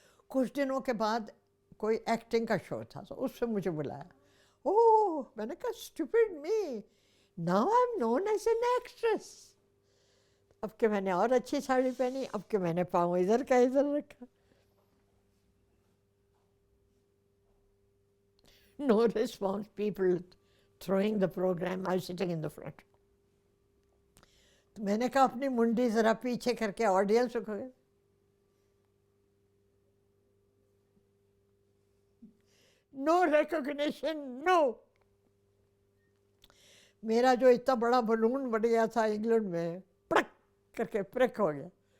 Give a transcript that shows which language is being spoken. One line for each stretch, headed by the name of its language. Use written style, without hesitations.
Hindi: कुछ दिनों के बाद कोई एक्टिंग का शो था, तो उससे मुझे बुलाया.
English: ओह,
Hindi: मैंने कहा
English: Stupid me, now I am known as an actress.
Hindi: अब के मैंने और अच्छी साड़ी पहनी, अब के मैंने पाँव इधर का इधर रखा.
English: No response, people throwing the program, I was sitting in the front.
Hindi: तो मैंने कहा अपनी मुंडी जरा पीछे करके ऑडियंस को.
English: No recognition, no.
Hindi: मेरा जो इतना बड़ा बलून बढ़ गया था इंग्लैंड में, पड़क करके प्रिक हो गया.